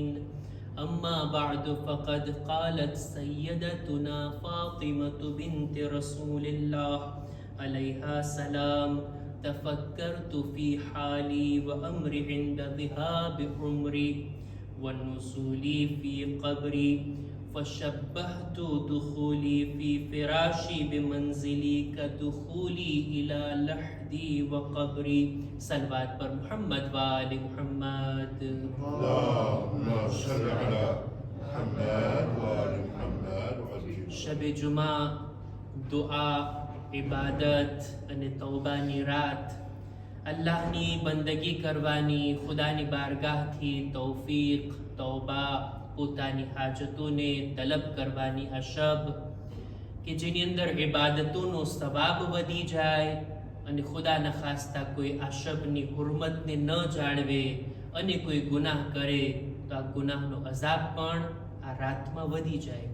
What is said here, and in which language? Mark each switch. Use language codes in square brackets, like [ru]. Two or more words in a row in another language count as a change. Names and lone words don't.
[ar] أما بعد فقد قالت سيدتنا فاطمة بنت رسول الله عليها السلام: تفكرت في حالي وأمري عند ذهاب عمري ونزولي في قبري فشبهت دخولي في فراشي بمنزلي كدخولي إلى لحدي وقبري. [ur] صلوات پر [ar] محمد وآل محمد. اللهم صل على محمد وآل محمد. [gu] શબ જુમા, દુઆ, ઇબાદત અને તૌબાની રાત, અલ્લાહની બંદગી કરવાની ખુદાની બારગાહથી તૌફીક, તૌબા, પોતાની હાજતોને તલબ કરવાની આ શબ કે જેની અંદર ઇબાદતોનો સવાબ વધી જાય અને [fa] خدا نخواسته [gu] કોઈ આ શબની હુરમતને ન જાળવે અને કોઈ ગુનાહ કરે તો આ ગુનાહનો અઝાબ પણ આ રાતમાં વધી જાય.